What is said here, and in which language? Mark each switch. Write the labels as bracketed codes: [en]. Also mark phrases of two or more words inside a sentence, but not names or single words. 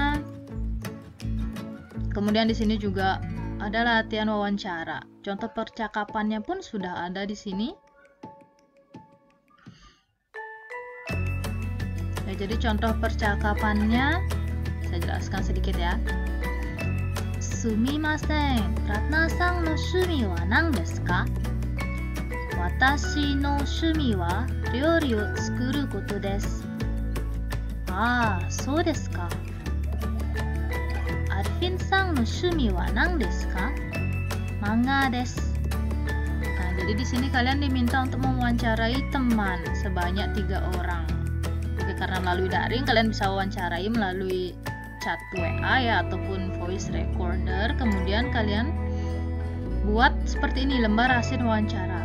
[id] Kemudian di sini juga ada latihan wawancara. Contoh percakapannya pun sudah ada di sini. Ya, jadi contoh percakapannya saya jelaskan sedikit ya. [ja] すみません、ラトナさんの趣味は何ですか? 私の趣味は料理を作ることです. ああ、そうですか。アリフィンさんの趣味は何ですか? 漫画です. [id] Nah, jadi di sini kalian diminta untuk mewawancarai teman sebanyak 3 orang. Oke, karena melalui daring kalian bisa wawancarai melalui chat WA ya ataupun [en] voice recorder. [id] Kemudian kalian buat seperti ini lembar hasil wawancara.